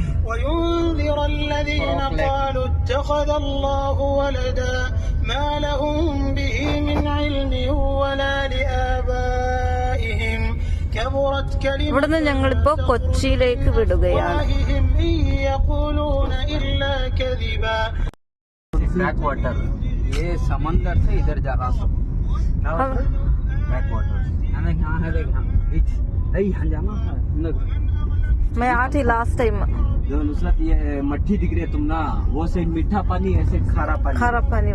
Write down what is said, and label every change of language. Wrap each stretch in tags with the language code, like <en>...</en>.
<ar>وينذر الذين قالوا اتخذ الله ولدا ما لهم به من علم ولا لآبائهم كبرت كلمة.</ar> <ml>ഇവിടുന്ന് ഞങ്ങളിപ്പോ കൊച്ചിയിലേക്ക് വിടുകയാണ്.</ml> <ar>يقولون إلا كذبا.</ar> <hi>बैक वाटर, ये समंदर से इधर जा रहा सब बैक वाटर. यहाँ है देख, बीच यहाँ जाना है. मैं आई थी</hi> <en>Last time.</en> <hi>जो नुसरत ये मट्टी दिख रही है तुम ना, वो साइड मीठा पानी, ऐसे खारा पानी</hi>